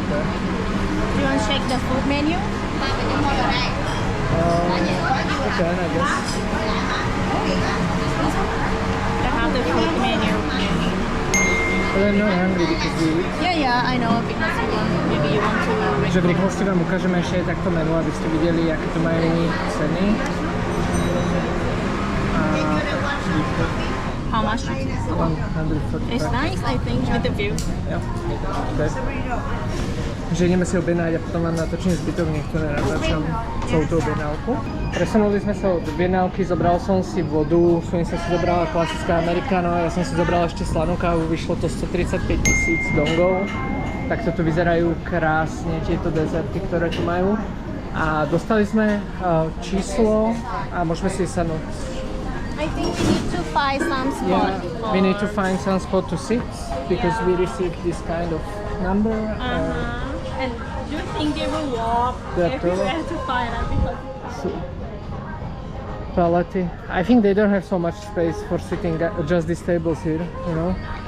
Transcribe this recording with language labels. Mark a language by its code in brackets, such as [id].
[en] Do you want to check the food menu? Okay, I guess. They have the food menu. But I'm not hungry because we eat. Yeah, I know because maybe you want to. [sk] Takže v rýchlosti vám ukážeme ešte aj takto menu, aby ste videli, aké to majú ceny. [en] How much? 145. It's nice, I think, with the view. [sk] Ja. Okay. Takže ideme si objednať a potom vám natočím zbytok, nech to nenatáčam celú tú objednávku. Presunuli sme sa od objednávky, zobral som si vodu, Sunica si zobrala klasická americano, ja som si zobral ešte slanú kávu, vyšlo to 135 000 dongov. Takto tu vyzerajú krásne tieto dezerty, ktoré tu majú. A dostali sme číslo a môžeme si sadnúť. [en] I think we need to find some spot. Yeah, we need to find some spot to sit because we received this kind of number. And do you think they will walk everywhere to find us because Quality. I think they don't have so much space for sitting, just these tables here, you know.